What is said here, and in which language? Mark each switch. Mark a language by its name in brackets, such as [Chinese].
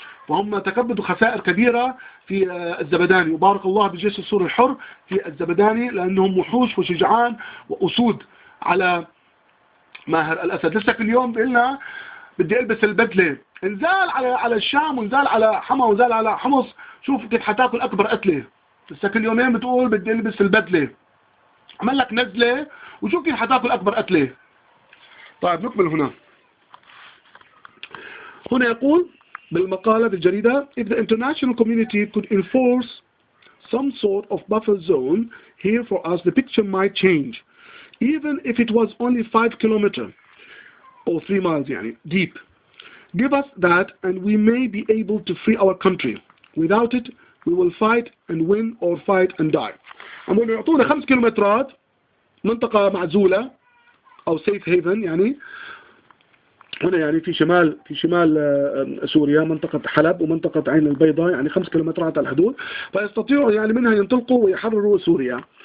[Arabic] وهم تكبدوا خسائر كبيرة في الزبداني، وبارك الله بالجيش السوري الحر في الزبداني لأنهم وحوش وشجعان وأسود على ماهر الأسد. لسه كل يوم بيقولنا بدي ألبس البدلة، انزال على الشام ونزال على حما ونزال على حمص، شوف كيف حتاكل أكبر قتلة. لسه كل يومين بتقول بدي ألبس البدلة، عمل لك نزلة وشوف كيف حتاكل أكبر قتلة. طيب نكمل هنا يقول بالمقالة في الجريدة [English] if the international community could enforce some sort of buffer zone here for us the picture might change even if it was only 5 kilometers or 3 miles يعني deep. Give us that and we may be able to free our country. Without it we will fight and win or fight and die. [Arabic] عمون يعطونا 5 كيلومترات منطقة معزولة أو safe haven يعني هنا يعني في شمال سوريا منطقة حلب ومنطقة عين البيضاء يعني 5 كيلومترات على الحدود، فيستطيعوا يعني منها ينطلقوا ويحرروا سوريا.